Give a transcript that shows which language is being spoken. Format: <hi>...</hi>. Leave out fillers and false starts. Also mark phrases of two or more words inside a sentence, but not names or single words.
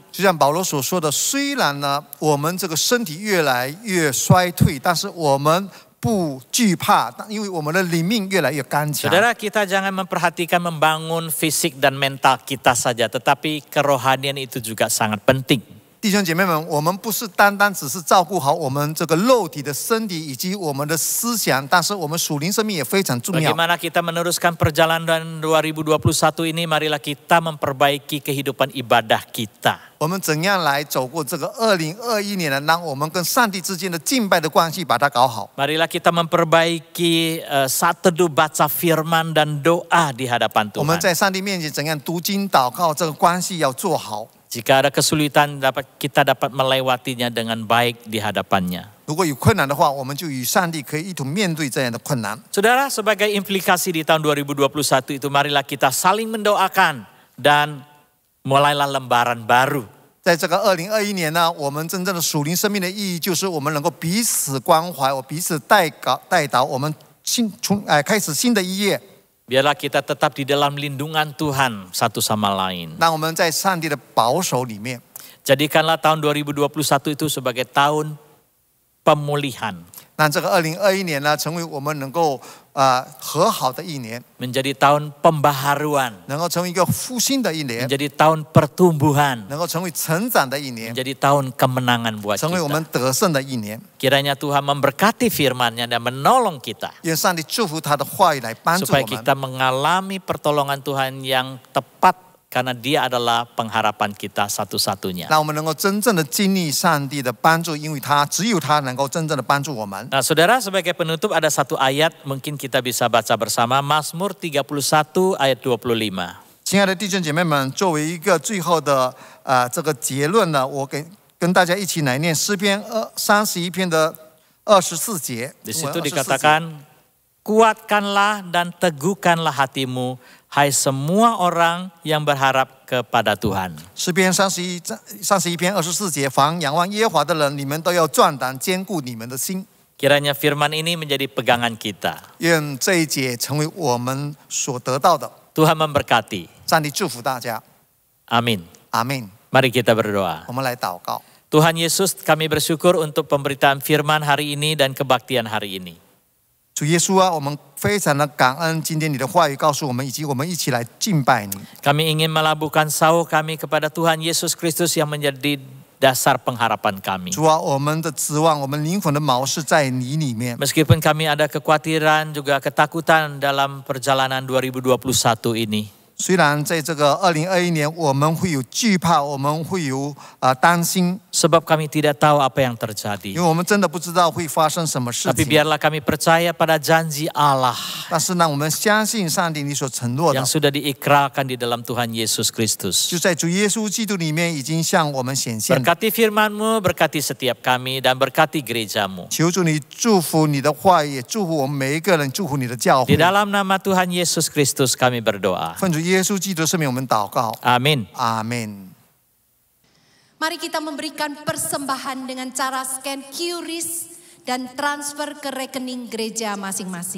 <zh>就像保罗所说的，虽然呢，我们这个身体越来越衰退，但是我们 不惧怕，因为我们的灵命越来越刚强。</zh> <id>Saudara, kita jangan memperhatikan membangun fisik dan mental kita saja, tetapi kerohanian itu juga sangat penting.</id> <zh>弟兄姐妹们，我们不是单单只是照顾好我们这个肉体的身体以及我们的思想，但是我们属灵生命也非常重要。</zh> <id>Bagaimana kita meneruskan perjalanan 2021 ini? Marilah kita memperbaiki kehidupan ibadah kita.</id> <zh>我们怎样来走过这个2021年呢？让我们跟上帝之间的敬拜的关系把它搞好。</zh> <id>Marilah kita memperbaiki saat teduh baca firman dan doa di hadapan</id> <zh>我们</zh> <id>Tuhan.</id> <zh>在上帝面前怎样读经祷告，这个关系要做好。</zh> <id>Jika ada kesulitan, kita dapat melewatinya dengan baik di hadapannya.</id> <zh>如果有困难的话，我们就与上帝可以一同面对这样的困难。</zh> <id>Saudara, sebagai implikasi di tahun 2021 itu, marilah kita saling mendoakan dan mulailah lembaran baru.</id> <zh>在这个2021年呢，我们真正的属灵生命的意义，就是我们能够彼此关怀，我彼此带导，我们开始新的一页。</zh> <id>Biarlah kita tetap di dalam lindungan Tuhan satu sama lain.</id> <zh>让我们在上帝的保守里面。</zh> <id>Jadikanlah tahun 2021 itu sebagai tahun pemulihan.</id> <zh>让这个2021年呢，成为我们能够和好的一年，</zh> <id>Menjadi tahun pembaharuan.</id> <zh>能够成为一个复兴的一年，</zh> <id>Menjadi tahun pertumbuhan.</id> <zh>能够成为成长的一年，</zh> <id>Menjadi tahun kemenangan buat</id> <zh>成为我</zh> <id>kita.</id> <zh>们得胜的一年。</zh> <id>Kiranya Tuhan memberkati firman-Nya dan menolong kita.</id> <zh>愿上帝祝福他的话语来帮助</zh> <id>Supaya</id> <zh>我们，</zh> <id>kita mengalami pertolongan Tuhan yang tepat. Karena dia adalah pengharapan kita satu-satunya.</id> <zh>让我们能够真正的经历上帝的帮助，因为只有他能够真正的帮助我们。</zh> <id>Nah, saudara, sebagai penutup ada satu ayat mungkin kita bisa baca bersama, Mazmur 31 ayat 25.</id> <zh>亲爱的弟兄姐妹们，作为一个最后的这个结论呢，我跟大家一起来念诗篇31篇的24节。</zh> <id>Di situ dikatakan, kuatkanlah dan teguhkanlah hatimu, hai semua orang yang berharap kepada Tuhan.</id> <zh>诗篇31篇24节，凡仰望耶和华的人，你们都要壮胆，坚固你们的心。</zh> <id>Kiranya firman ini menjadi pegangan kita.</id> <zh>愿这一节成为我们所得到的。</zh> <id>Tuhan memberkati.</id> <zh>上帝祝福大家。</zh> <id>Amin.</id> <zh>阿门。</zh> <id>Mari kita berdoa.</id> <zh>我们来祷告。</zh> <id>Tuhan Yesus, kami bersyukur untuk pemberitaan firman hari ini dan kebaktian hari ini.</id> <zh>主耶稣啊，我们非常的感恩今天你的话语告诉我们，以及我们一起来敬拜你。</zh> <id>Kami ingin melabuhkan sauh kami kepada Tuhan Yesus Kristus yang menjadi dasar pengharapan kami.</id> <zh>主啊，我们的指望，我们灵魂的锚是在你里面。</zh> <id>Meskipun kami ada kekhawatiran juga ketakutan dalam perjalanan 2021 ini.</id> <zh>虽然在这个2021年，我们会有惧怕，我们会有担心。</zh> <id>sebab kami tidak tahu apa yang terjadi.</id> <zh>因为我们真的不知道会发生什么事</zh> <id>Tapi</id> <zh>情。</zh> <id>biarlah kami percaya pada janji Allah</id> <zh>但是呢，我们相信上帝你所承诺的</zh> <id>yang，sudah diikrarkan di dalam Tuhan Yesus Kristus.</id> <zh>就在主耶稣基督里面已经向我们显现。</zh> <id>Berkati firman-Mu, berkati setiap kami, dan berkati gereja-Mu.</id> <zh>求主你祝福你的话语，也祝福我们每一个人，祝福你的教</zh> <id>Di</id> <zh>会。</zh> <id>dalam nama Tuhan Yesus Kristus kami berdoa.</id> <zh>奉主耶稣基督的圣名，我们祷告。</zh> <id>Amin.</id> <zh>阿门。</zh> <id>Mari kita memberikan persembahan dengan cara scan QRIS dan transfer ke rekening gereja masing-masing.</id>